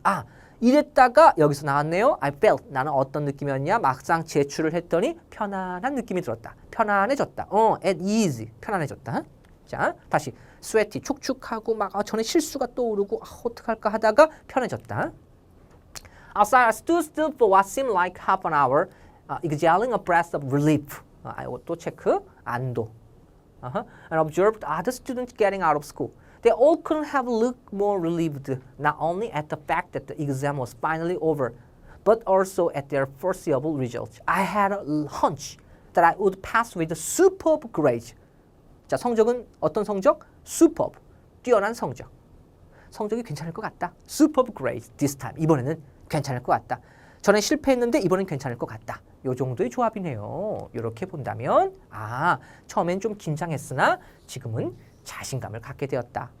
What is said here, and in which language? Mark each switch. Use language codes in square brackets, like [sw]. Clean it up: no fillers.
[ko] 아, 이랬다가 여기서 나왔네요. [en] I felt. [ko] 나는 어떤 느낌이었냐? 막상 제출을 했더니 편안한 느낌이 들었다. 편안해졌다. [en] at ease. [ko] 편안해졌다. 자, 다시 sweaty. 축축하고 막 전에 실수가 떠오르고 어떡할까 하다가 편해졌다. [en] Outside, I stood still for what seemed like half an hour, exhaling a breath of relief. [ko] 또 체크. 안도. [en] And observed other students getting out of school. They all couldn't have looked more relieved, not only at the fact that the exam was finally over, but also at their foreseeable results. I had a hunch that I would pass with a superb grade. [ko] 자, 성적은 어떤 성적? Superb, 뛰어난 성적. 성적이 괜찮을 것 같다. [en] Superb grade this time. [ko] 이번에는 괜찮을 것 같다. 전에 실패했는데 이번엔 괜찮을 것 같다. 요 정도의 조합이네요. 이렇게 본다면 처음엔 좀 긴장했으나 지금은 자신감을 갖게 되었다.